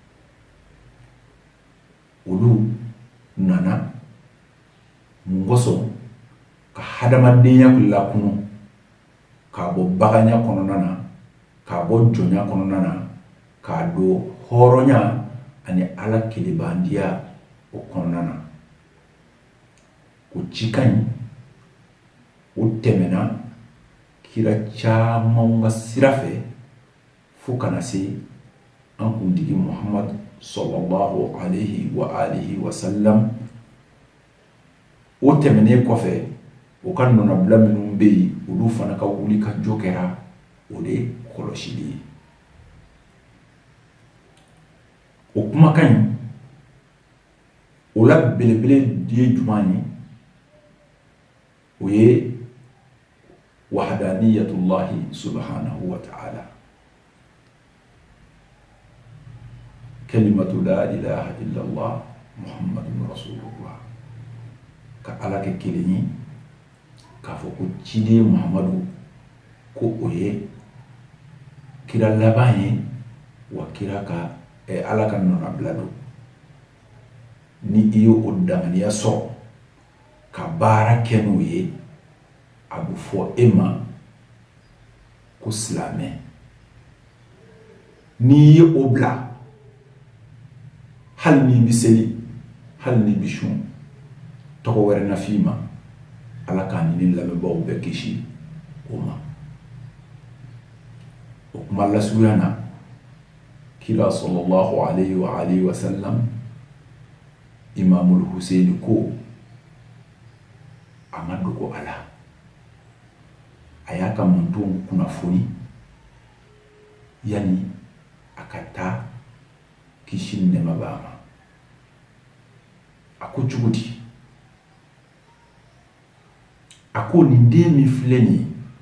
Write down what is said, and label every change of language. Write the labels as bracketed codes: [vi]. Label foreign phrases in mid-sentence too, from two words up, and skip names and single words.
[bm] olu nana mun kosɔn ka hadamadenya lakunu k'a bɔ baganya kɔnɔna na k'a bɔ jɔnya kɔnɔna na k'a don hɔrɔnya ani Ala kelebandiya o kɔnɔna na o cikan ɲi o tɛmɛna kira caman ka sira fɛ fo kana se an kuntigi Muhammad [ar] صلى الله عليه وآله وسلم [bm] o tɛmɛnen kɔfɛ o ka nɔnabila minnu bɛ yen olu fana ka wuli ka jɔ kɛra o de kɔlɔsili ye o kumakan ɲi o la belebele ye jumɛn ye o ye [ar] وحدانية الله سبحانه وتعالى كلمة لا إله إلا الله محمد رسول الله [bm] ka Ala kɛ kelen ye k'a fɔ ko ciden Muhammadu ko o ye kira laban ye wa kira ka Ala ka nɔnabila don ni i ye o danganiya sɔrɔ ka baara kɛ n'o ye a bɛ fɔ e ma ko silamɛ n'i ye o bila hali ni bɛ seli hali ni bɛ sun tɔgɔ wɛrɛ na f'i ma Ala k'an ni lamɛnbaaw bɛɛ kisi o ma o kuma lasurunya na kira [ar] صلى الله عليه وآله وسلم [bm] Imamul Husaini ko a ma dogo Ala a y'a ka mantonw kunnafoni yani a ka taa kisi ni nɛɛma b'a ma a ko cogo di a ko nin den min filɛ nin ye